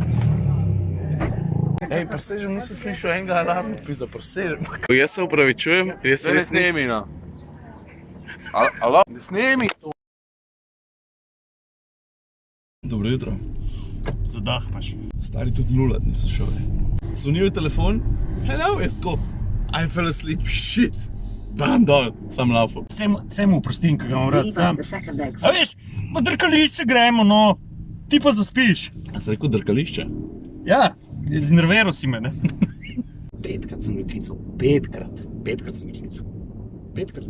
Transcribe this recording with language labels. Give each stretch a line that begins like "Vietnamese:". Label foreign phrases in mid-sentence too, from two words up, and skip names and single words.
Slovenian: Ej, presežem, nisem slišal enega alarma, pizda, presežem. Jaz se upravičujem, jaz se Ne snemi, no. Alo? Ne snemi to. Dobro jutro. Zadah imaš. Stari tudi lulat nisem šel. Zvonil je telefon. Hello, jaz tako.
English: I fell asleep, shit.
Slovenian: Bam dol, sam laufal. Vse mu oprostim, ki ga imam rad sam. A veš, na drkališče gremo, no. Ti pa zaspiš. A si rekel drkališče? Ja, znerviral si me, ne? Petkrat sem ga klical. Petkrat sem ga klical. Petkrat.